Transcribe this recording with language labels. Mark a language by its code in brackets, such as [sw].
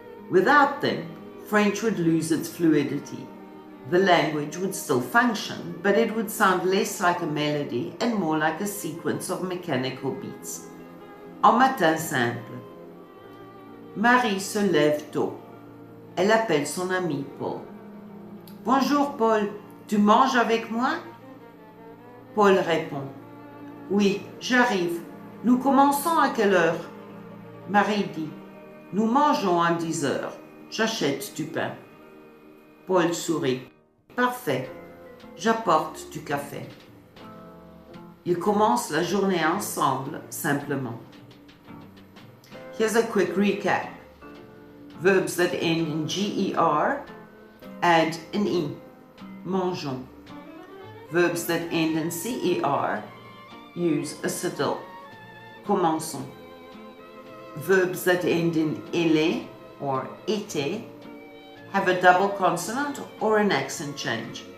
[en] Without them, French would lose its fluidity. The language would still function, but it would sound less like a melody and more like a sequence of mechanical beats. [fr] Un matin simple. Marie se lève tôt. Elle appelle son ami Paul. Bonjour Paul, tu manges avec moi? Paul répond. Oui, j'arrive. Nous commençons à quelle heure? Marie dit. Nous mangeons à 10 heures. J'achète du pain. Paul sourit. Parfait. J'apporte du café. Ils commencent la journée ensemble, simplement. [en] Here's a quick recap. Verbs that end in GER add an E. Mangeons. Verbs that end in CER use a cedille. Commençons. Verbs that end in ELER or ETER have a double consonant or an accent change.